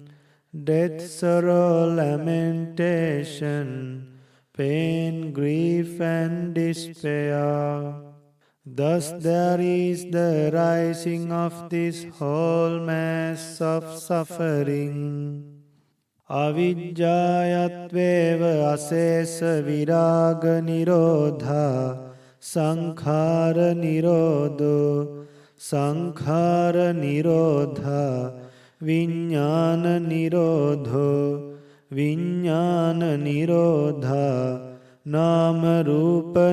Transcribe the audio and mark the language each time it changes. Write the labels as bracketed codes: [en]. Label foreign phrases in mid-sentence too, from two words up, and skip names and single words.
[en] Death, sorrow, lamentation, pain, grief, and despair. Thus there is the rising of this whole mass of suffering. [pi] Avijjayatveva asesa viraga nirodha sankhara nirodho sankhara nirodha viññāna nirodho viññāna nirodha nama rupa